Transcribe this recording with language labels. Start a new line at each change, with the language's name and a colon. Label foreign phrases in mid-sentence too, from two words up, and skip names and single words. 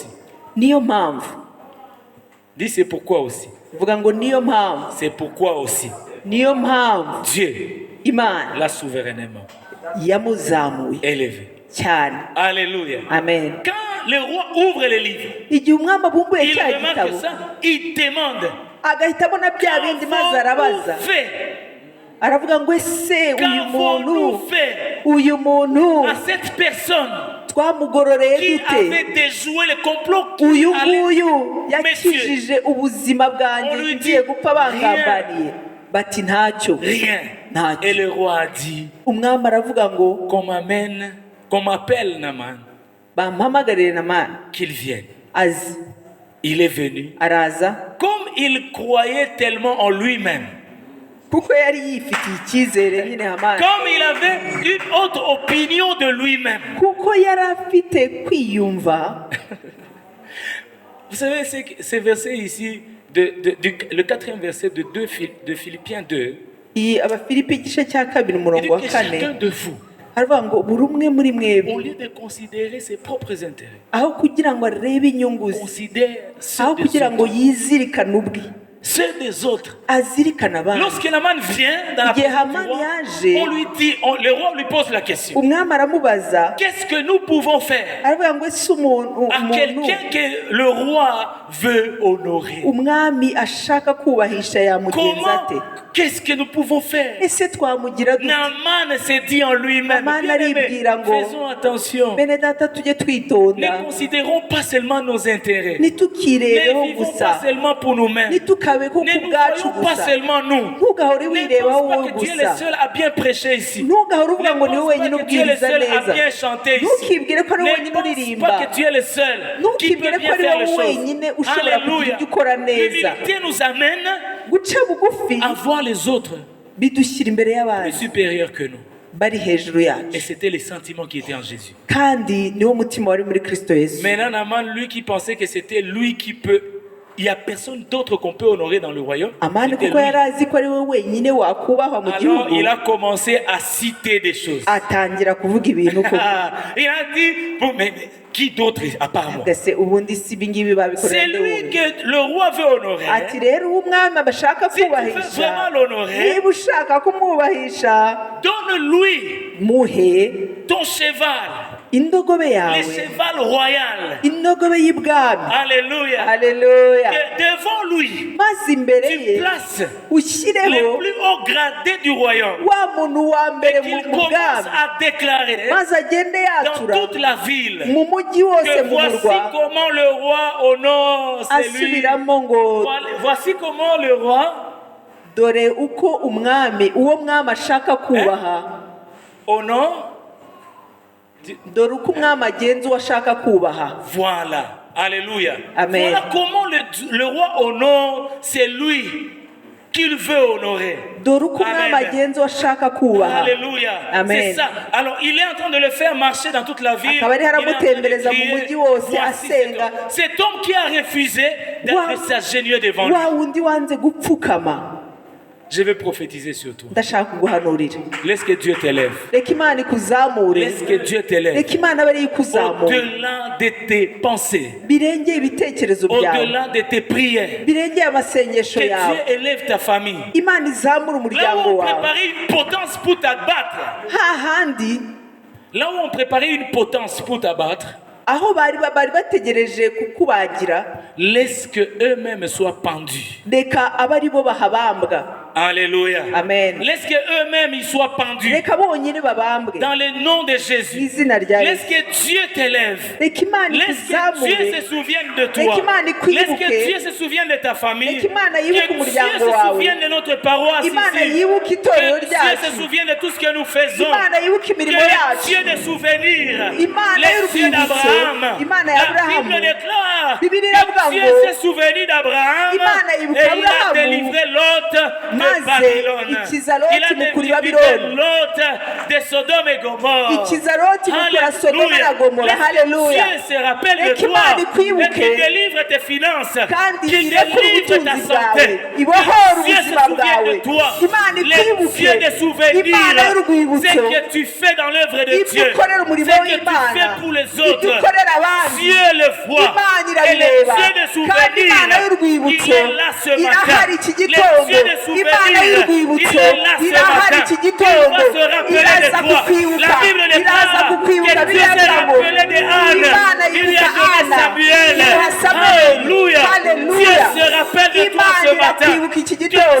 Kinyarwanda: Niyo mpamvu,
French: Dis c'est pourquoi aussi.
Kinyarwanda: vuga ngo niyo mpamvu,
French: C'est pourquoi aussi.
Kinyarwanda: niyo mpamvu
French: Dieu
Kinyarwanda: Imana
French: l'a souverainement
Kinyarwanda: yamuzamuye
French: élevé.
Kinyarwanda: cyane.
French: Alléluia. Amen. Quand le roi ouvre le livre,
Kinyarwanda: Igihe umwami abumbuye
French: il
Kinyarwanda: cya
French: remarque
Kinyarwanda: gitabo,
French: ça, il demande
Kinyarwanda: agahita abona bya bindi, maze arabaza,
French: qu'avons-nous fait?
Kinyarwanda: aravuga ngo ese
French: Qu'avons-nous fait
Kinyarwanda: uyu muntu
French: à cette personne
Kinyarwanda: twamugororeye
French: qui
Kinyarwanda: dute?
French: avait déjoué le complot qui
Kinyarwanda: Uyu
French: allait...
Kinyarwanda: nguyu yakijije ubuzima bwanjye,
French: On lui dit
Kinyarwanda: ngiye gupfa bangambaniye. Bati ntacyo,
French: Rien.
Kinyarwanda: ntacyo.
French: Et le roi a dit
Kinyarwanda: Umwami aravuga ngo
French: qu'on m'appelle Naaman,
Kinyarwanda: bampamagarire Namani
French: qu'il vienne.
Kinyarwanda: azi.
French: Il est venu.
Kinyarwanda: Araza,
French: Comme il croyait tellement en lui-même,
Kinyarwanda: kuko yari yifitiye icyizere nyine Hamani,
French: comme il avait une autre opinion de lui-même.
Kinyarwanda: kuko yari afite kwiyumva.
French: Vous savez, ces versets ici, le 4e verset de Philippiens 2,
Kinyarwanda: Abafilipi igice cya 2
French: il
Kinyarwanda: umurongo
French: dit
Kinyarwanda: wa
French: que chacun 4 de vous,
Kinyarwanda: haravuga ngo buri umwe muri
French: au
Kinyarwanda: mwebwe
French: lieu de considérer ses propres intérêts,
Kinyarwanda: aho kugira ngo arebe inyungu ze,
French: considère
Kinyarwanda: aho
French: ceux des
Kinyarwanda: kugira ngo
French: autres.
Kinyarwanda: yizirikane ubwe,
French: Ceux des autres.
Kinyarwanda: azirikana abandi.
French: Lorsque Naman vient dans la
Kinyarwanda: Igihe
French: présence du Hamani roi,
Kinyarwanda: yaje,
French: on lui dit, le roi lui pose la question.
Kinyarwanda: umwami aramubaza,
French: Qu'est-ce que nous pouvons faire
Kinyarwanda: aravuga ngo ese
French: à quelqu'un que le roi veut honorer?
Kinyarwanda: umwami ashaka kubahisha yamugenza ate?
French: Comment? Qu'est-ce que nous pouvons faire?
Kinyarwanda: Ese twamugira dute?
French: Naman s'est dit en lui-même, Naman bien-aimé,
Kinyarwanda: aribwira ngo,
French: faisons attention.
Kinyarwanda: bene data tujye
French: Ne
Kinyarwanda: twitonda,
French: considérons pas seulement nos intérêts.
Kinyarwanda: ntitukirebeho
French: Ne vivons
Kinyarwanda: gusa,
French: pas seulement pour nous-mêmes.
Kinyarwanda: ntitukabeho
French: Ne
Kinyarwanda: ku
French: nous
Kinyarwanda: bwacu
French: voyons pas
Kinyarwanda: gusa,
French: seulement nous.
Kinyarwanda: ntugahore
French: Ne
Kinyarwanda: wirebaho
French: pense pas
Kinyarwanda: wowe
French: que Dieu est le
Kinyarwanda: gusa,
French: seul à bien prêcher ici.
Kinyarwanda: ntugahore
French: Ne
Kinyarwanda: uvuga ngo niwe
French: pense
Kinyarwanda: wenyine
French: pas que Dieu est le
Kinyarwanda: ubwiriza
French: seul à
Kinyarwanda: neza,
French: bien chanter ici.
Kinyarwanda: ntukibwire ko ari wowe wenyine
French: Ne pense
Kinyarwanda: uririmba,
French: pas que Dieu est le seul qui peut
Kinyarwanda: ntukibwire ko
French: bien
Kinyarwanda: ari
French: faire les
Kinyarwanda: wowe
French: choses.
Kinyarwanda: wenyine ushobora kugira
French: Alléluia.
Kinyarwanda: ibyo ukora neza.
French: L'humilité nous amène
Kinyarwanda: Guca bugufi
French: à voir les autres
Kinyarwanda: bidushyira imbere
French: plus
Kinyarwanda: y'abandi
French: supérieurs que nous.
Kinyarwanda: bari hejuru
French: Et
Kinyarwanda: yacu,
French: c'était les sentiments qui étaient en Jésus.
Kinyarwanda: kandi niwo mutima wari muri Kristo Yesu.
French: Maintenant, Naman, lui qui pensait que c'était lui qui peut... Il n'y a personne d'autre qu'on peut honorer dans le royaume. Amani C'était
Kinyarwanda: kuko
French: lui.
Kinyarwanda: yari azi ko ari we wenyine wakubahwa mu
French: Alors,
Kinyarwanda: gihugu,
French: il a commencé à citer des choses.
Kinyarwanda: atangira kuvuga ibintu ko
French: Il a dit, bon, mais qui d'autre à part moi?
Kinyarwanda: gase ubundi si ibi ngibi babikorera
French: C'est
Kinyarwanda: nde
French: lui
Kinyarwanda: wundi.
French: que le roi veut honorer.
Kinyarwanda: Ati rero uwo umwami bashaka
French: Si tu veux
Kinyarwanda: kubahisha,
French: vraiment l'honorer,
Kinyarwanda: niba ushaka kumwubahisha,
French: donne-lui
Kinyarwanda: muhe
French: ton cheval,
Kinyarwanda: indogobe
French: le
Kinyarwanda: yawe,
French: cheval royal.
Kinyarwanda: indogobe y'ibwami.
French: Alléluia.
Kinyarwanda: Haleluya.
French: Que devant lui,
Kinyarwanda: Maze imbere
French: tu
Kinyarwanda: ye
French: places
Kinyarwanda: ushyireho
French: les plus hauts gradés du royaume.
Kinyarwanda: wa muntu wa mbere
French: Qu'il
Kinyarwanda: mu
French: commence
Kinyarwanda: bwami,
French: à déclarer
Kinyarwanda: maze agende
French: dans
Kinyarwanda: yatura
French: toute la ville
Kinyarwanda: mu mujyi wose
French: que
Kinyarwanda: mu
French: voici
Kinyarwanda: murwa,
French: comment le roi honore celui.
Kinyarwanda: asubiramo ngo
French: Voici comment le roi
Kinyarwanda: dore uko umwami uwo mwami ashaka kubaha,
French: honore.
Kinyarwanda: dore uko umwami agenza uwo ashaka kubaha.
French: Voilà. Alléluia. Amen. Voilà comment le roi honore celui qu'il veut honorer.
Kinyarwanda: Dore uko umwami Amen. agenza uwo ashaka kubaha.
French: Alléluia. Amen. C'est ça. Alors, il est en train de le faire marcher dans toute la ville.
Kinyarwanda: Akaba ariho
French: Il est en train de
Kinyarwanda: aramutembereza mu
French: crier,
Kinyarwanda: mujyi wose
French: voici
Kinyarwanda: asenga.
French: cet homme qui a refusé de s'agenouiller devant lui.
Kinyarwanda: Wa wundi wanze gupfukama,
French: Je vais prophétiser sur toi.
Kinyarwanda: ndashaka kuguhanurira.
French: Laisse que Dieu t'élève.
Kinyarwanda: Reka Imana ikuzamure,
French: Laisse que Dieu t'élève.
Kinyarwanda: reka Imana abe ariyo ikuzamura,
French: Au-delà de tes pensées,
Kinyarwanda: birengeye ibitekerezo byawe,
French: au-delà de tes prières,
Kinyarwanda: birengeye amasengesho
French: que
Kinyarwanda: yawe.
French: Dieu élève ta famille.
Kinyarwanda: Imana izamure
French: Là où
Kinyarwanda: umuryango
French: on
Kinyarwanda: wawe.
French: préparait une potence pour t'abattre,
Kinyarwanda: Hahandi
French: là où on préparait une potence pour t'abattre,
Kinyarwanda: aho bari bategereje kukubagira,
French: laisse que eux-mêmes soient pendus.
Kinyarwanda: reka abe ari bo bahabambwa.
French: Alléluia. Amen. Laisse que eux-mêmes ils soient pendus.
Kinyarwanda: Reka bonyine babambwe
French: Dans le nom de Jésus.
Kinyarwanda: n'izina rya
French: Laisse Yesu. que Dieu t'élève.
Kinyarwanda: Reka Imana
French: Laisse que Dieu
Kinyarwanda: ikuzamure,
French: se souvienne de toi.
Kinyarwanda: Reka Imana
French: Laisse
Kinyarwanda: ikwibuke.
French: que Dieu se souvienne de ta famille.
Kinyarwanda: Reka Imana yibuke
French: Que Dieu
Kinyarwanda: umuryango
French: se
Kinyarwanda: wawe.
French: souvienne de notre paroisse
Kinyarwanda: Imana
French: ici.
Kinyarwanda: yibuke itorero
French: Que Dieu se
Kinyarwanda: ryacu.
French: souvienne de tout ce que nous faisons.
Kinyarwanda: Imana yibuke
French: Que
Kinyarwanda: imirimo
French: les
Kinyarwanda: yacu.
French: Dieu des souvenirs.
Kinyarwanda: Imana
French: Les Dieux
Kinyarwanda: y'urwibutso,
French: d'Abraham.
Kinyarwanda: Imana ya
French: La
Kinyarwanda: Aburahamu.
French: Bible déclare
Kinyarwanda: Bibiliya iravuga
French: que Dieu
Kinyarwanda: ngo,
French: s'est souvenu d'Abraham
Kinyarwanda: Imana yibuka
French: et il a
Kinyarwanda: Aburahamu,
French: délivré Lot de
Kinyarwanda: maze Babylone. ikiza
French: Il a
Kinyarwanda: Loti mu kuri
French: délivré Babylone. Lot de Sodome et Gomorre.
Kinyarwanda: Ikiza Loti mu kuri Sodoma na Gomora.
French: Laisse que
Kinyarwanda: Haleluya.
French: Dieu se rappelle de
Kinyarwanda: Reka
French: toi
Kinyarwanda: Imana
French: et
Kinyarwanda: ikwibuke,
French: qu'il délivre tes finances,
Kinyarwanda: kandi
French: qu'il
Kinyarwanda: irekure
French: délivre ta
Kinyarwanda: ubutunzi bwawe,
French: santé.
Kinyarwanda: ibohore
French: Dieu se
Kinyarwanda: ubuzima
French: souvient
Kinyarwanda: bwawe.
French: de toi.
Kinyarwanda: Imana
French: Les
Kinyarwanda: ikwibuke,
French: Dieu des souvenirs,
Kinyarwanda: Imana y'urwibutso,
French: c'est que tu fais dans l'œuvre de
Kinyarwanda: ibyo
French: Dieu,
Kinyarwanda: ukorera umurimo
French: c'est que tu
Kinyarwanda: w'Imana,
French: fais pour les
Kinyarwanda: ibyo
French: autres.
Kinyarwanda: ukorera abandi,
French: Dieu le voit.
Kinyarwanda: Imana
French: Et les
Kinyarwanda: irabireba,
French: Dieu des
Kinyarwanda: kandi Imana
French: souvenirs,
Kinyarwanda: y'urwibutso
French: il est là ce matin.
Kinyarwanda: irahari iki
French: Les
Kinyarwanda: gitondo.
French: Dieu des
Kinyarwanda: Imana
French: souvenirs,
Kinyarwanda: y'urwibutso
French: il est là ce
Kinyarwanda: irahari
French: matin.
Kinyarwanda: iki
French: Il
Kinyarwanda: gitondo,
French: va se rappeler
Kinyarwanda: iraza
French: de toi.
Kinyarwanda: kukwibuka,
French: La Bible
Kinyarwanda: iraza
French: déclare
Kinyarwanda: kukwibuka.
French: que Dieu s'est
Kinyarwanda: Biravuga ngo,
French: rappelé de Anne.
Kinyarwanda: Imana
French: Il lui
Kinyarwanda: yibuka
French: a donné
Kinyarwanda: Ana, Samuel. imuha Samweli.
French: Alléluia.
Kinyarwanda: Haleluya.
French: Dieu se rappelle de toi
Kinyarwanda: Imana
French: ce matin.
Kinyarwanda: irakwibuka iki gitondo,